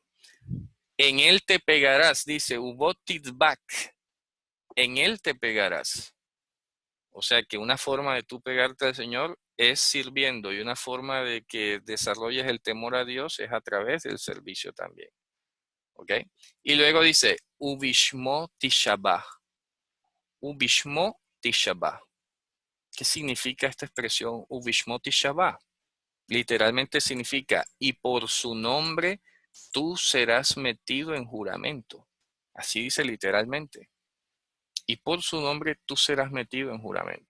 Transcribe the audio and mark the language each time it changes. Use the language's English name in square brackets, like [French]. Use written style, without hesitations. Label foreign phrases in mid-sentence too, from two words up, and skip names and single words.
[Spanish] En él te pegarás, dice, ubotitbak, en él te pegarás. O sea que una forma de tú pegarte al Señor es sirviendo y una forma de que desarrolles el temor a Dios es a través del servicio también. ¿Ok? Y luego dice, [Hebrew] ubishmo tishabah. Ubishmo tishabah. [Spanish] ¿Qué significa esta expresión [Hebrew] ubishmo tishabah? [Spanish] Literalmente significa, y por su nombre tú serás metido en juramento. Así dice literalmente. Y por su nombre tú serás metido en juramento.